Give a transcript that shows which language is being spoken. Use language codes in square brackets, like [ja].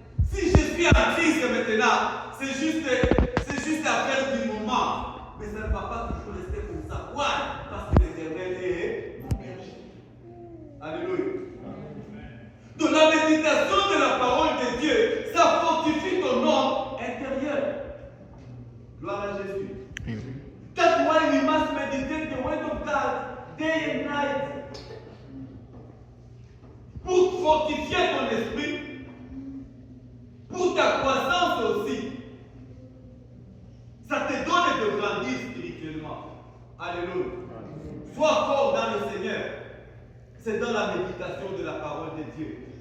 [fr] Si je suis en crise maintenant, c'est juste affaire du moment. Mais ça ne va pas toujours rester comme ça. Pourquoi? Parce que l'Éternel est mon berger. Alléluia. Donc la méditation de la parole de Dieu, ça fortifie ton homme intérieur. Gloire à Jésus. [en] That's why we must meditate the word of God day and night. [fr] Pour fortifier ton esprit, pour ta croissance aussi. Ça te donne de grandir spirituellement. Alléluia. Sois fort dans le Seigneur. C'est dans la méditation de la parole de Dieu.